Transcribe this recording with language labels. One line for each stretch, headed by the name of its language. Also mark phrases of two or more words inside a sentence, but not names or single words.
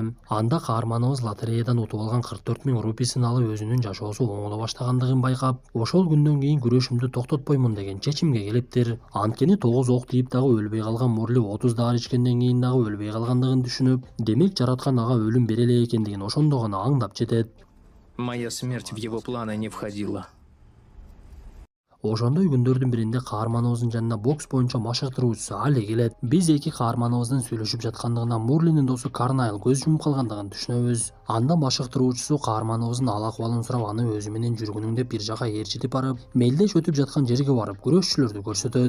Kyrgyz: Анда каарманыбыз лотереядан утуп алган 44 000 рупийсин алып өзүнүн жашоосу оңоло баштагандыгын байкап, ошол күндөн кийин күрөшүмдү токтотпоймун деген чечимге келиптир. Анткени 9 ок тийип дагы өлбөй калган Морли 30 даар ичкенден кийин дагы өлбөй калгандыгын түшүнүп, демек жараткан ага өлүм бере эле экендигин ошондо гана аңдап жетет.
Russian: Моя смерть в его планы не входила.
Kyrgyz: Ошондой күндөрдүн биринде каарманыбыздын жанына бокс боюнча машыктыруучусу Али келет. Биз эки каарманыбыздын сүйлөшүп жаткандыгынан Морлинин досу Карнайл көз жумуп калгандыгын түшүнөбүз. Анда машыктыруучусу каарманыбыздын ал акыбалын сурап, аны өзү менен жүргүнүң деп бир жака ээрчитип барып, мелдеш өтүп жаткан жерге барып күрөшчүлөрдү көрсөтөт.